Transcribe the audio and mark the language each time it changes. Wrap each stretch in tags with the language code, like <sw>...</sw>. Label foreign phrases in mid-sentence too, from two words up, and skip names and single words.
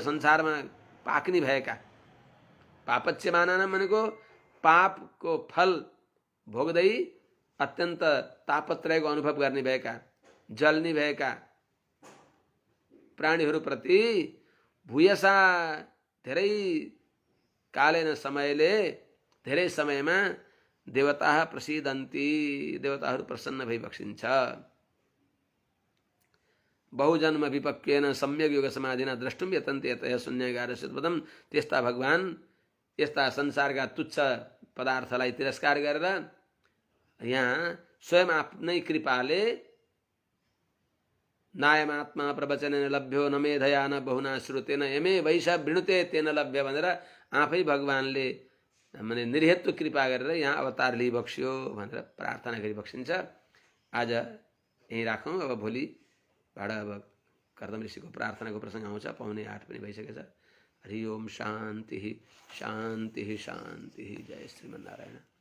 <ne>संसारमा पाक्नी भएका, पापच्यमानानाम भनेको पापको फल भोग्दै अत्यन्त तापत्रयको अनुभव गर्ने भएका, जल्ने भएका प्राणीहरूप्रति भूयसा धेरै कालेन समयले, धेरै समयमा</ne> <sa>देवता प्रसिदन्ति,</sa> <ne>देवताहरू प्रसन्न भइबक्सिन्छ।</ne> <sa>बहुजन्म विपक्वेन सम्यक योग समाधिना द्रष्टुम यतन्ते यतः शून्यगारस्य पदम।</sa> <ne>त्यस्ता भगवान यस्ता संसारका तुच्छ पदार्थलाई तिरस्कार गरेर यहाँ स्वयं आफ्नै कृपाले</ne> <sa>नायमात्मा प्रवचनेन लभ्यो न मेधया न बहुना श्रुतेन यमे वैश वृणुते तेन लभ्य</sa> <ne>भनेर आफै भगवानले माने निर्हेतु कृपा गरेर यहाँ अवतार लिइबक्स्यो भनेर प्रार्थना गरिबक्सिन्छ। आज यहीँ राखौँ। अब भोलिबाट अब कर्दम ऋषिको प्रार्थनाको प्रसङ्ग आउँछ। 7:45 पनि भइसकेछ।</ne> <sa>हरि ओम शान्ति शान्ति शान्ति। जय श्रीमन्नारायण।</sa>